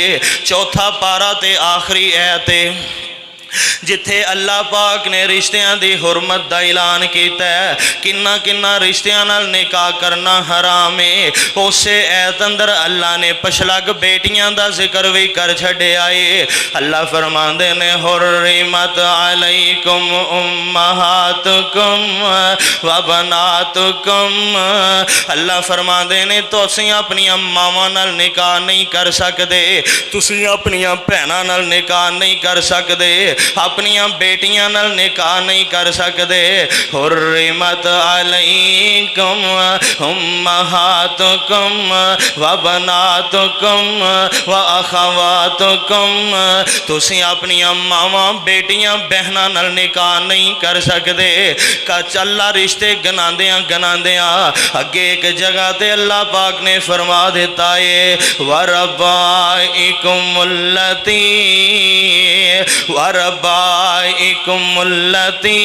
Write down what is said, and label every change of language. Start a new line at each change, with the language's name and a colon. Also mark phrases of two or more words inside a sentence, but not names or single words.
Punjabi: 4 پارہ تے آخری آیت جتھے اللہ پاک نے رشتیاں دی حرمت دا اعلان کیا ہے، کنہاں کنہاں رشتیاں نال نکاح کرنا حرام ہے. اسے آیت اندر اللہ نے پچھلگ بیٹیاں دا ذکر بھی کر چھڈیا ہے. اللہ فرماندے نے
Arabic: حرمت عليكم أمهاتكم وبناتكم.
Punjabi: اللہ فرماندے نے تسیں اپنیاں ماواں نال نکاح نہیں کر سکدے، تسیں اپنیاں بھیناں نال نکاح نہیں کر سکدے، اپنیاں بیٹیاں نال نکاح نہیں کر سکدے.
Arabic: حرمت عليكم أمهاتكم وبناتكم وأخواتكم.
Punjabi: تسیں اپنیاں ماواں بیٹیاں بہناں نال نکاح نہیں کر سکدے. کچلا رشتے گناندیاں گناندیاں اگے ایک جگہ تے اللہ پاک نے فرما دتا ہے,
Arabic: وربائبكم اللاتي وربائبكم اللاتي.